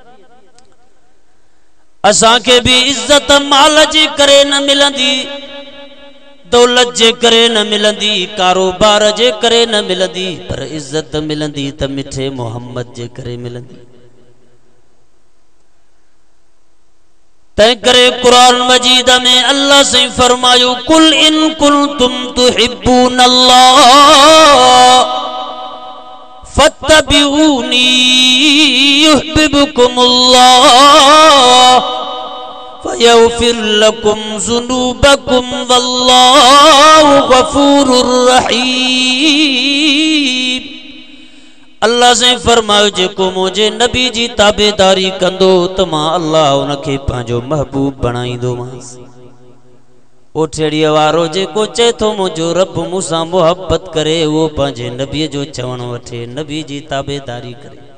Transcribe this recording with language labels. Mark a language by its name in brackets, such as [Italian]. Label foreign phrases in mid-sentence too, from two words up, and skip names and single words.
[Sindhi] असांखे भी इज्जत माल जे करे न मिलंदी, दौलत जे करे न मिलंदी, कारोबार जे करे न मिलंदी, पर इज्जत मिलंदी त मिठे मोहम्मद जे करे मिलंदी। तंहिं करे कुरान मजीद में अल्लाह से फरमायो [Arabic] قل إن كنتم تحبون الله فاتبعوني يحببكم الله فيغفر لكم ذنوبكم والله غفور رحيم. [Sindhi] अल्लाह से फरमायो जेको मुझे नबी जी ताबेदारी कंदो त मां अल्लाह उनखे पंहिंजो महबूब बणाईंदोमांसि। ओ ठेड़ीअ वारो जेको चए थो मुंहिंजो रब मूंसां मोहब्बत करे, उहो पंहिंजे नबीअ जो चवण वठे, नबी जी ताबेदारी करे।